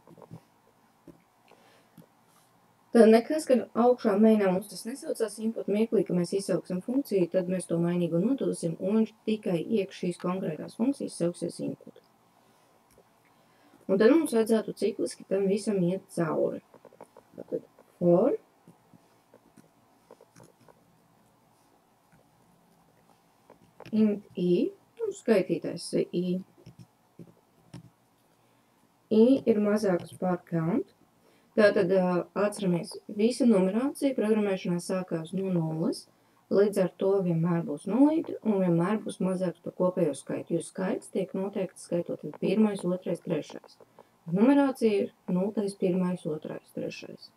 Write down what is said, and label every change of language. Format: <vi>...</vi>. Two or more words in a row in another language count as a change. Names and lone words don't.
<lv>Tad nekas, kad augšā mainā mums tas nesaucās input mirklī, ka mēs izsauksim funkciju, tad mēs to mainīgu nodosim un viņš tikai iekš šīs konkrētās funkcijas sauksies input. Un tad mums vajadzētu cikliski tam visam iet cauri. Tātad</lv> <en>for int I,</en> <lv>skaitītājs I. I ir mazāks par count. Tātad atceramies, visa numerācija programmēšanā sākās no 0, līdz ar to vienmēr būs 0 un vienmēr būs mazāks par kopējo skaitu, jo skaits tiek noteikts skaitot 1, 2, 3. Numerācija ir 0, 1, 2, 3.</lv>